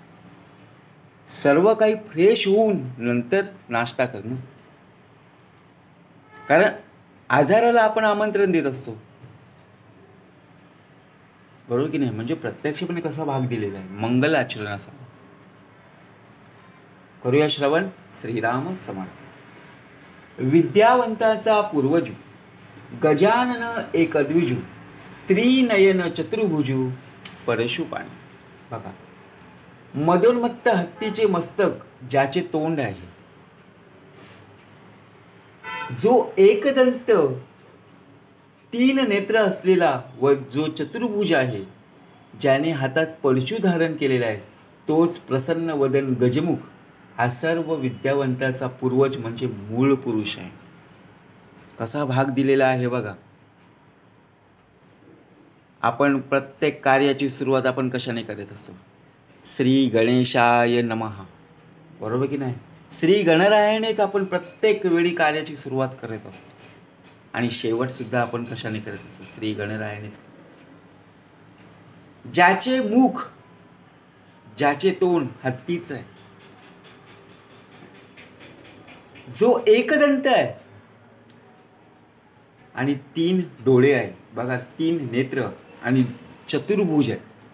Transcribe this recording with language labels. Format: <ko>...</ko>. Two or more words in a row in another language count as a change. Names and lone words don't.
<mr>सर्व काही फ्रेश होऊन नंतर नाश्ता करणं, कारण आजाराला आपण आमंत्रण देत असतो, बरोबर की नाही. म्हणजे प्रत्यक्षपणे कसा भाग दिलेला आहे, मंगल आचरण असा. करूया श्रवण. श्रीराम समर्थ. विद्यावंताचा पूर्वजू, गजानन एकदविजू, त्रिनयन चतुर्भुजू, परशुपाणी. बघा, मदोन्मत्त हत्तीचे मस्तक ज्याचे तोंड आहे, जो एकदंत तीन नेत्र असलेला व जो चतुर्भुज आहे, ज्याने हातात परशु धारण केलेला आहे, तोच प्रसन्न वदन गजमुख हा सर्व विद्यावंताचा पूर्वज म्हणजे मूळ पुरुष आहे. कसा भाग दिलेला आहे बघा. आपण प्रत्येक कार्याची सुरुवात आपण कशाने करत असतो,</mr> <sa>श्री गणेशाय नमः,</sa> <mr>बरोबर की नाही. श्री गणरायानेच आपण प्रत्येक वेळी कार्याची सुरुवात करत असतो आणि शेवट सुद्धा आपण कशाने करत असतो, श्री गणरायानेच. ज्याचे मुख, ज्याचे तोंड हत्तीचं आहे, जो एकदंत आहे आणि तीन डोळे आहे, बघा, तीन नेत्र आणि चतुर्भुज आहे.</mr>